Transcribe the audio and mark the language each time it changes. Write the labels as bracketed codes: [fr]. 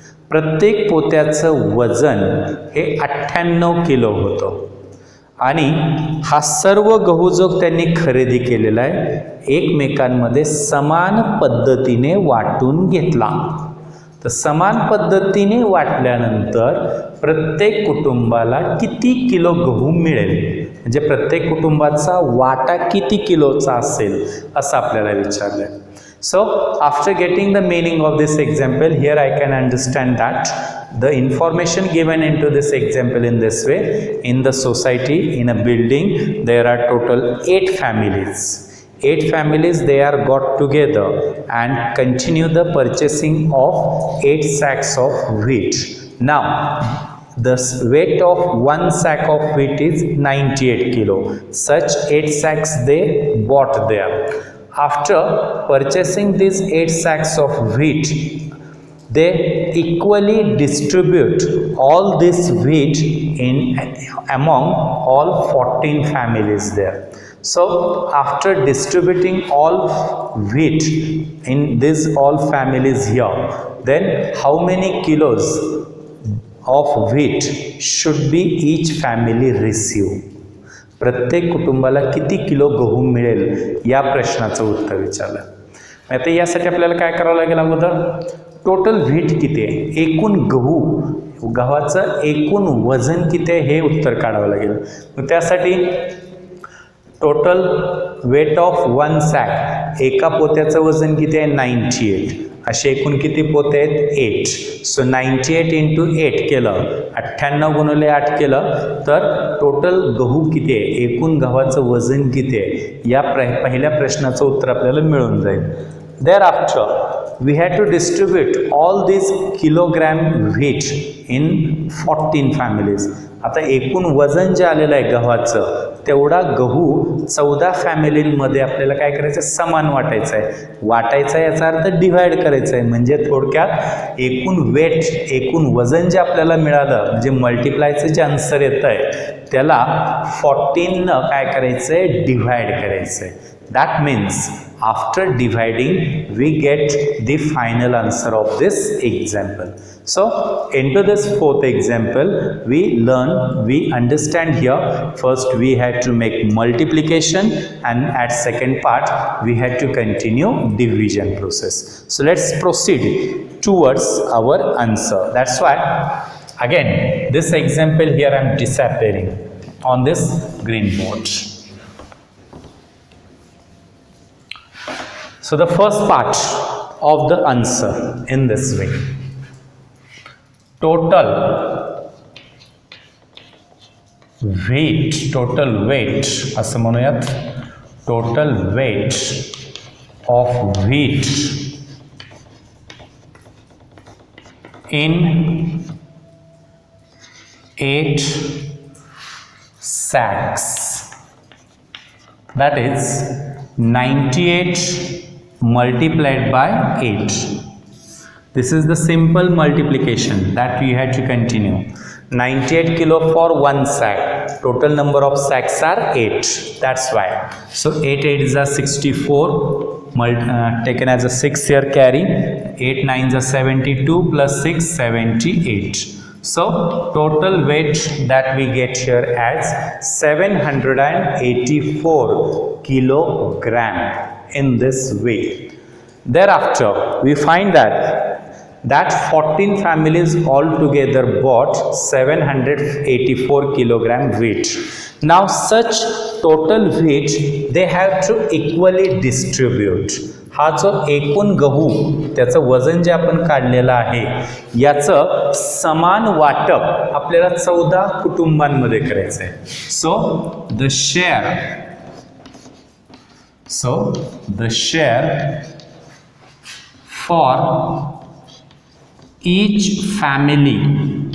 [mr] प्रत्येक पोत्याचं वजन हे 98 किलो होतं आणि हा सर्व गहू जो त्यांनी खरेदी केलेला आहे एकमेकांमध्ये समान पद्धतीने वाटून घेतला. तर समान पद्धतीने वाटल्यानंतर प्रत्येक कुटुंबाला किती किलो गहू मिळेल म्हणजे प्रत्येक कुटुंबाचा वाटा किती किलोचा असेल असं आपल्याला विचारलं आहे. [en] So after getting the meaning of this example, here I can understand that the information given into this example in this way: in the society, in a building, there are total 8 families. 8 families, they are got together and continue the purchasing of 8 sacks of wheat. Now the weight of one sack of wheat is 98 kilo. Such 8 sacks they bought there. After purchasing these 8 sacks of wheat, they equally distribute all this wheat among all 14 families there. So after distributing all wheat in these all families here, then how many kilos of wheat should be each family receive? [mr] प्रत्येक कुटुंबाला किती kilo गहू मिळेल या प्रश्नाचं उत्तर विचारलं. आता यासाठी आपल्याला काय करावं लागेल? अगोदर टोटल व्हीट किती आहे, एकूण गव्हाचं एकूण वजन किती आहे हे उत्तर काढावं लागेल. मग त्यासाठी [en] total weight of 1 sack, [mr] एका पोत्याचं वजन किती आहे 98. असे एकूण किती पोते आहेत 8. सो [en] 98 into 8 [mr] केलं, 98 गुणिले 8 केलं तर टोटल गहू किती आहे, एकूण गव्हाचं वजन किती आहे या पहिल्या प्रश्नाचं उत्तर आपल्याला मिळून जाईल. [en] Thereafter we had to distribute all these kilogram wheat in 14 families. [mr] आता एकूण वजन जे आलेलं आहे गव्हाचं तेवढा गहू 14 फॅमिलींमध्ये आपल्याला काय करायचं, समान वाटायचं आहे. वाटायचं आहे याचा अर्थ डिव्हाइड करायचं आहे. म्हणजे थोडक्यात एकूण वेट, एकूण वजन जे आपल्याला मिळालं म्हणजे मल्टिप्लायचं जे आन्सर येतं आहे त्याला 14 काय करायचं आहे, डिव्हाइड करायचं आहे. [en] That means after dividing we get the final answer of this example. So into this 4th example we understand here first we had to make multiplication and at second part we had to continue division process. So let's proceed towards our answer. That's why again this example here I am disappearing on this green board. So the first part of the answer in this way: total weight, total weight [mr] असं म्हणूयात, [en] Total weight of wheat in 8 sacks, that is 98 multiplied by 8. This is the simple multiplication that we had to continue. 98 kilo for 1 sack. Total number of sacks are 8. That's why. So 8 8 is a 64. Taken as a 6 here carry. 8 9 is a 72 plus 6 78. So total weight that we get here as 784 kilogram in this way. Thereafter we find that 14 families altogether bought 784 kilogram weight. Now such total weight they have to equally distribute. [mr] हा जो एकूण गहू त्याचं वजन जे आपण काढलेलं आहे याचं समान वाटप आपल्याला 14 कुटुंबांमध्ये करायचं आहे. [en] so the share for each family